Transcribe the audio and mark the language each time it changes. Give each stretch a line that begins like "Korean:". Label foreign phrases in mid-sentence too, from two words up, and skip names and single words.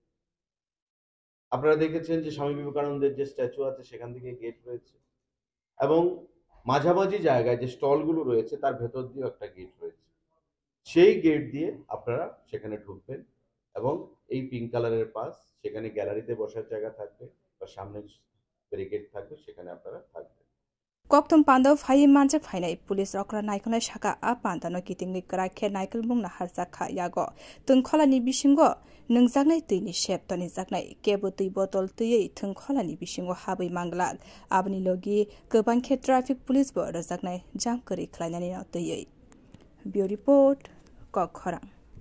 Bangla: আপনারা দেখেছেন যে স্বামী বিবেকানন্দের যে স্ট্যাচু আছে সেখান থেকে গেট রয়েছে এবং মাঝামাঝি জায়গায় যে স্টলগুলো রয়েছে তার ভেতর দিয়েও একটা গেট রয়েছে সেই গেট দিয়ে আপনারা সেখানে ঢুকবেন এবং এই
English: pink colour
Bangla: পাস সেখানে গ্যালারিতে বসার জায়গা থাকবে বা সামনে ব্যারিকেড থাকবে সেখানে আপনারা থাকবেন
Kok Borok: kokthum panda phai manja phainai police rokra naikolai shaka a panda no kitingni krakhe naikol mungna harjakha yago thungkholani bisingo nungjaknai tuini shep toni jaknai kebo tui botol tuiei thungkholani bisingo habai manglak abni logi gobangkhe
English: traffic police
Kok Borok: bo rajaknai jam kori khlainani no tuiei
English: bureau report
Kok Borok: Kokkhorang